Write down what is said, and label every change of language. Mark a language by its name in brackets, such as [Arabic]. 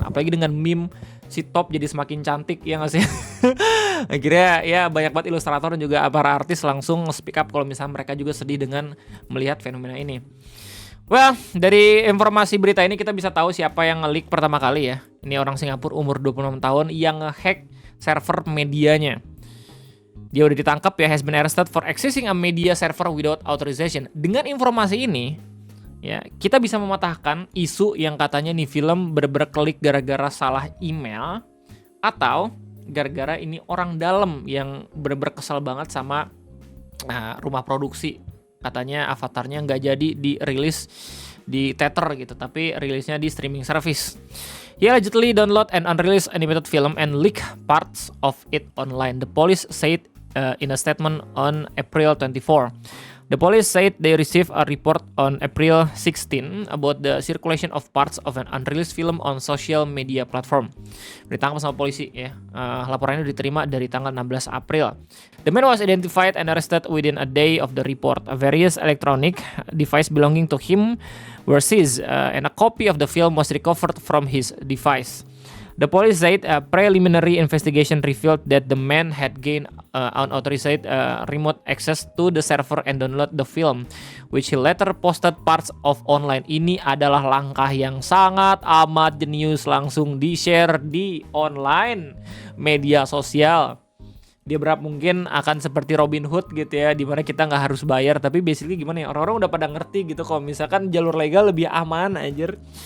[Indonesian] Apalagi dengan meme si Top jadi semakin cantik, ya nggak sih? Akhirnya ya banyak banget ilustrator dan juga para artis langsung speak up kalau misalnya mereka juga sedih dengan melihat fenomena ini. Well, dari informasi berita ini kita bisa tahu siapa yang nge-leak pertama kali ya. Ini orang Singapura umur 26 tahun yang nge-hack server medianya. Dia udah ditangkap ya, [English] has been arrested for accessing a media server without authorization. [Indonesian] Dengan informasi ini, ya kita bisa mematahkan isu yang katanya nih film bener-bener klik gara-gara salah email atau gara-gara ini orang dalam yang bener-bener kesel banget sama rumah produksi. Katanya Avatarnya nggak jadi dirilis di theater gitu, tapi rilisnya di streaming service. [English] He allegedly download an unreleased animated film and leak parts of it online, the police said in a statement on April 24. The police said they received a report on April 16 about the circulation of parts of an unreleased film on social media platform. [Indonesian] Ditangkap sama polisi ya. Laporannya diterima dari tanggal 16 April. [English] The man was identified and arrested within a day of the report. A various electronic device belonging to him were seized and a copy of the film was recovered from his device. The police said a preliminary investigation revealed that the man had gained unauthorized remote access to the server and download the film, which he later posted parts of online. [Indonesian] Ini adalah langkah yang sangat amat jenius, langsung di-share di online media sosial. Dia berharap mungkin akan seperti Robin Hood gitu ya, dimana kita nggak harus bayar, tapi basically gimana ya, orang-orang udah pada ngerti gitu kalau misalkan jalur legal lebih aman anjir.